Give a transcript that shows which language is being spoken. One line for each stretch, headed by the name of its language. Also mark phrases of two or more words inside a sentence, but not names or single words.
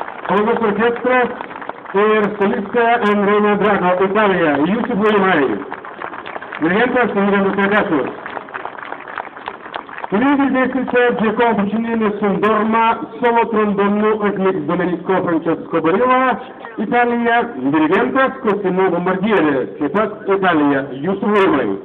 Lithuanian: Palangos orkestras ir solistė Andrėja Drago, Italija. Jūsų plojimai. Dirigentas Emiliano Tagasus. Toliau girdėsite Giacomo Puccini Sondorma, solo trombonu atliks Domenico Francesco Barilla, Italija. Dirigentas Cosimo Bombardieri, taip pat Italija. Jūsų plojimai.